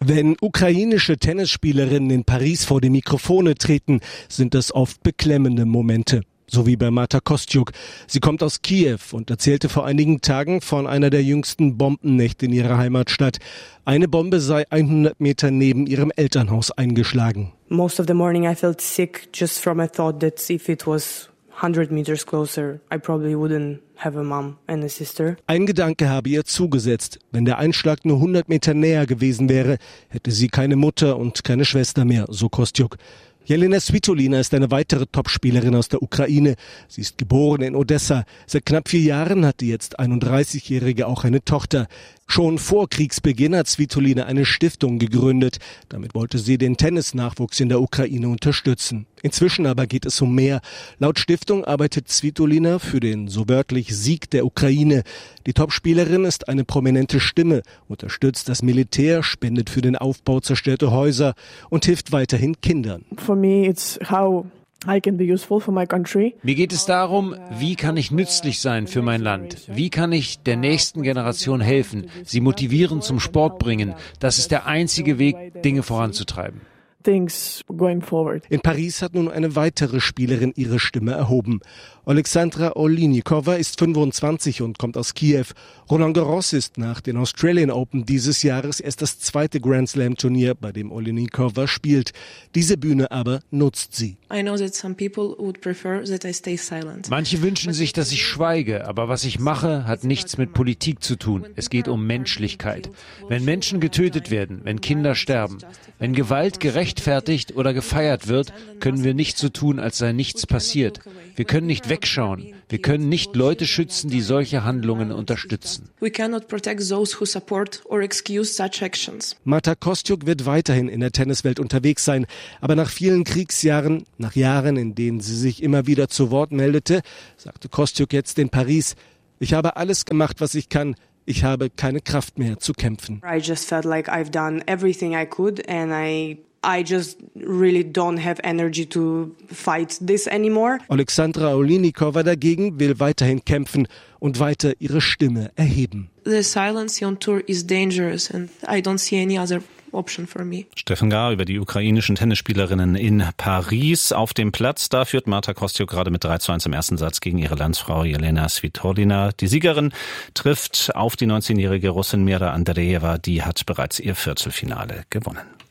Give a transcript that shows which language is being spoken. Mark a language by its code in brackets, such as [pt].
[de] Wenn ukrainische Tennisspielerinnen in Paris vor die Mikrofone treten, sind das oft beklemmende Momente. So wie bei Marta Kostyuk. Sie kommt aus Kiew und erzählte vor einigen Tagen von einer der jüngsten Bombennächte in ihrer Heimatstadt. Eine Bombe sei 100 Meter neben ihrem Elternhaus eingeschlagen. [en] Most of the morning I felt sick just from a thought that if it was 100 meters closer, I probably wouldn't have a mom and a sister. [de] Ein Gedanke habe ihr zugesetzt. Wenn der Einschlag nur 100 Meter näher gewesen wäre, hätte sie keine Mutter und keine Schwester mehr, so Kostyuk. Jelena Svitolina ist eine weitere Topspielerin aus der Ukraine. Sie ist geboren in Odessa. Seit knapp 4 Jahren hat die jetzt 31-Jährige auch eine Tochter. Schon vor Kriegsbeginn hat Svitolina eine Stiftung gegründet. Damit wollte sie den Tennisnachwuchs in der Ukraine unterstützen. Inzwischen aber geht es um mehr. Laut Stiftung arbeitet Svitolina für den so wörtlich Sieg der Ukraine. Die Topspielerin ist eine prominente Stimme, unterstützt das Militär, spendet für den Aufbau zerstörter Häuser und hilft weiterhin Kindern. [en] For me it's how I can be useful for my country. [de] Mir geht es darum, wie kann ich nützlich sein für mein Land? Wie kann ich der nächsten Generation helfen, sie motivieren, zum Sport bringen? Das ist der einzige Weg, Dinge voranzutreiben. [en] Things going forward. [de] In Paris hat nun eine weitere Spielerin ihre Stimme erhoben. Alexandra Olinikova ist 25 und kommt aus Kiew. Roland Garros ist nach den Australian Open dieses Jahres erst das zweite Grand Slam Turnier, bei dem Olinikova spielt. Diese Bühne aber nutzt sie. [en] I know that some people would prefer that I stay silent. [de] Manche wünschen sich, dass ich schweige, aber was ich mache, hat nichts mit Politik zu tun. Es geht um Menschlichkeit. Wenn Menschen getötet werden, wenn Kinder sterben, wenn Gewalt gerecht gerechtfertigt oder gefeiert wird, können wir nicht so tun, als sei nichts passiert. Wir können nicht wegschauen. Wir können nicht Leute schützen, die solche Handlungen unterstützen. Marta Kostyuk wird weiterhin in der Tenniswelt unterwegs sein. Aber nach vielen Kriegsjahren, nach Jahren, in denen sie sich immer wieder zu Wort meldete, sagte Kostyuk jetzt in Paris: Ich habe alles gemacht, was ich kann. Ich habe keine Kraft mehr zu kämpfen. [en] I just felt like I've done everything I could and I just really don't have energy to fight this anymore. [de] Alexandra Olinikova dagegen will weiterhin kämpfen und weiter ihre Stimme erheben. [en] The silence on tour is dangerous and I don't see any other option for me. [de] Steffen Gahr über die ukrainischen Tennisspielerinnen in Paris auf dem Platz. Da führt Marta Kostyuk gerade mit 3:1 im ersten Satz gegen ihre Landsfrau Jelena Svitolina. Die Siegerin trifft auf die 19-jährige Russin Mira Andreeva. Die hat bereits ihr Viertelfinale gewonnen.